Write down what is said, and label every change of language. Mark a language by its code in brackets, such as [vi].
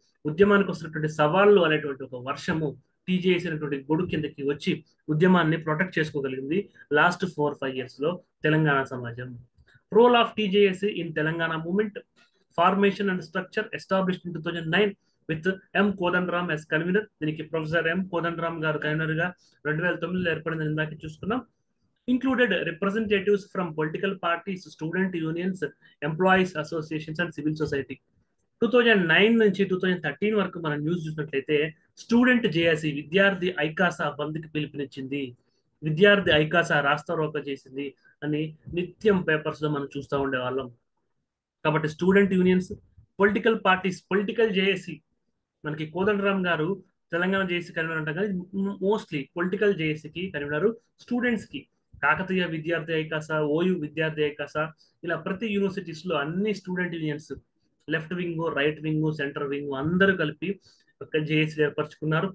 [te] ఉద్యమానికి వస్తున్నటువంటి సవాళ్ళు అనేటువంటి ఒక వర్షము టీజేఏసీ అనేటువంటి గుడి కిందకి వచ్చి ఉద్యమాన్ని ప్రొటెక్ట్ చేసుకోగలిగింది లాస్ట్ 4-5 ఇయర్స్ లో తెలంగాణ సమాజం. [en] Role of TJAC in Telangana movement formation and structure established in 2009 with M Kodandaram as convener. [te] దీనికి ప్రొఫెసర్ ఎం కోదండరామ్ గారు కన్వీనర్ గా 2009లో ఏర్పడిందని ఇందాక చూసుకున్నాం. [en] Included representatives from political parties, student unions, employees associations and civil society. [te] 2009 నుంచి 2013 వరకు మనం న్యూస్ చూసినట్లయితే స్టూడెంట్ జేఏసీ విద్యార్థి ఐకాసా బంద్కి పిలుపునిచ్చింది, విద్యార్థి ఐకాసా రాస్తారోకో చేసింది అని నిత్యం పేపర్స్ లో మనం చూస్తూ ఉండేవాళ్ళం. కాబట్టి student unions, political parties, political JAC, మనకి కోదండరామ్ గారు తెలంగాణ జేఏసీ కన్వీనర్ అంటాం కానీ మోస్ట్లీ పొలిటికల్ జేఏసీకి కన్వీనర్ స్టూడెంట్స్ కి కాకతీయ విద్యార్థి ఐకాస, ఓయూ విద్యార్థి ఐకాస, ఇలా ప్రతి యూనివర్సిటీస్ లో అన్ని student unions, left wing, right wing, centre wing అందరూ కలిపి ఒక జేఏసీలు ఏర్పరచుకున్నారు.